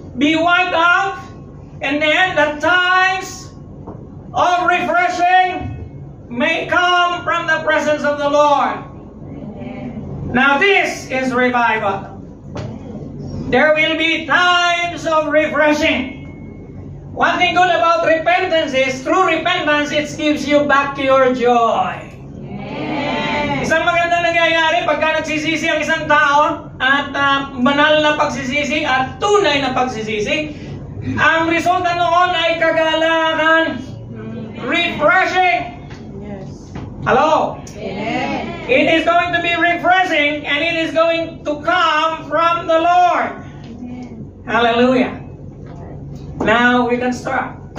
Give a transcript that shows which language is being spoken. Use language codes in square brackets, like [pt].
[en] Be wiped out, and then the times of refreshing may come from the presence of the Lord. Now this is revival. There will be times of refreshing. One thing good about repentance is, through repentance, it gives you back your joy. [tl] Isang maganda nangyayari pagka nagsisisi ang isang tao at banal na pagsisisi at tunay na pagsisisi, ang resulta noon ay kagalakan, refreshing. [en] Yes. Hello? Amen. It is going to be refreshing, and it is going to come from the Lord. Hallelujah. Now we can start.